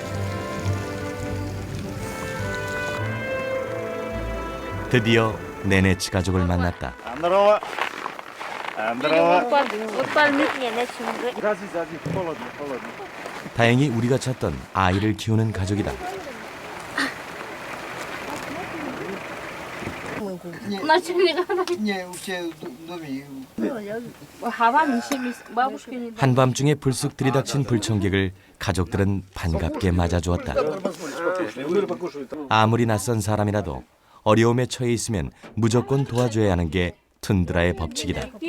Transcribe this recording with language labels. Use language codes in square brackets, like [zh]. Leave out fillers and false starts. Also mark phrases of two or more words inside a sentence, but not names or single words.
[ko] 드디어 네네츠 가족을 만났다. [ru] Здорово. Здорово. [ko] 다행히 우리가 찾던 아이를 키우는 가족이다. [ru] Не, у тебя в доме. [ko] 한밤중에 불쑥 들이닥친 불청객을 가족들은 반갑게 맞아주었다. 아무리 낯선 사람이라도 어려움에 처해 있으면 무조건 도와줘야 하는 게 툰드라의 법칙이다.